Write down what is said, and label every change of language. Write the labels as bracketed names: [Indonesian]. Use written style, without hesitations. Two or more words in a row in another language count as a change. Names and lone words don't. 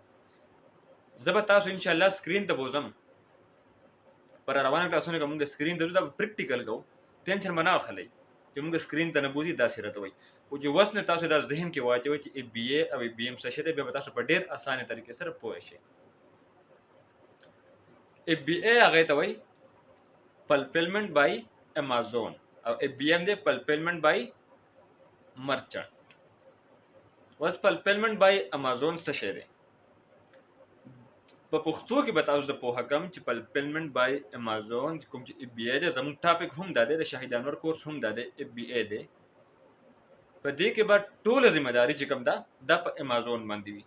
[Pashto] زه به تاسو انشاءالله سکرین ته بوځم، پر روانه کلاسونه که موږ سکرین ته ځو دا به پریکټیکل کوو، ټینشن به نه اخلئ چې موږ سکرین ته نه بوځي داسې راته وایي. خو چې اوس نه تاسو دا ذهن کې واچوئ چې اف بی اے او اف بی ایم څه شی دی، بیا به تاسو په ډېر اسانه طریقې سره پوه شئ. اف بی اے هغې ته وایي [English] fulfillment by Amazon, [Pashto] او اف بی ایم دی [English] fulfillment by merchant. [Pashto] اوس [English] fulfillment by Amazon [Pashto] څه شی دی؟ په پښتو کې به تاسو د پوهه کم چې [English] fulfillment by Amazon [Pashto] کوم چې اف بی اے دی، زموږ ټاپک هم دا دی، د شاهد انور کورس هم دا دی، اف بی اے دی. په دې کې به ټوله ذمہ داري چې کوم ده دا په امازون باندې وي.